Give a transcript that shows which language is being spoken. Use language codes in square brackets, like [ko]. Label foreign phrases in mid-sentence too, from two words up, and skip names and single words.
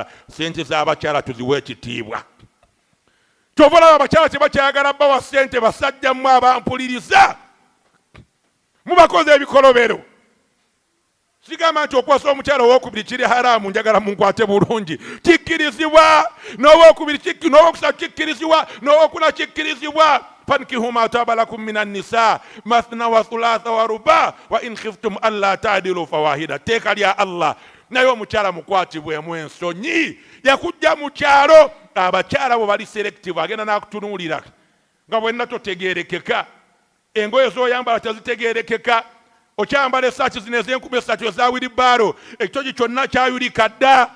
[lg] Sente z'abakyala tuziwe ekitiibwa. Tovolaba abakyala tebakyagala bawa ssente basajja mmwe abampuliriza. Mubakoze ebikolobero. Sigamba nti okwasa omukyala owokubiri kiri haramu, njagala munkwate bulungi. Kikkirizibwa. N'owokusatu kikkirizibwa. N'owokuna kikkirizibwa. [ar] فانكحوا ما طاب لكم من النساء مثنى وثلاث ورباع وإن خفتم ألا تعدلوا فواحدة. [lg] Teeka lya Allah. Naye omukyala mukwatibwemu ensonyi. Yakujja mu kyalo, abakyala bo bali selective, agenda n'akutunuulira nga bwenna totegeerekeka. Engoye z'oyambala tezitegeerekeka. Okyambala essaati zino ez'Enkumi 3 eza wheelbarrow, ekitogi kyonna kyayulika dda.